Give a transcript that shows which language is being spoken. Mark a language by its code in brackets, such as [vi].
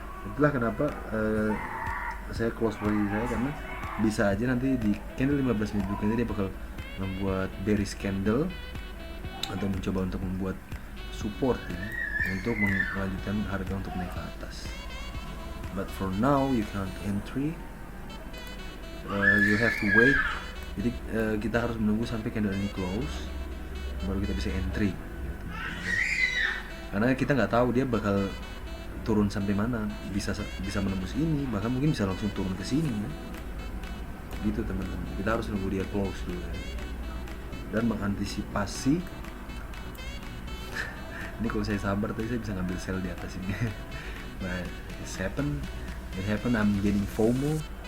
[id] Itulah kenapa saya close posisi saya, karena bisa aja nanti di candle 15 menit berikutnya dia bakal membuat bearish candle atau mencoba untuk membuat support ya, untuk melanjutkan harga untuk naik ke atas. [en] But for now you can't entry, you have to wait. [id] Jadi kita harus menunggu sampai candle ini close baru kita bisa entry. Karena kita nggak tahu dia bakal turun sampai mana, bisa menembus ini, bahkan mungkin bisa langsung turun ke sini ya. Gitu teman-teman, kita harus nunggu dia close dulu ya. Dan mengantisipasi ini kalau saya sabar tadi saya bisa ngambil sell di atas ini. [en] But it happened, I'm getting FOMO.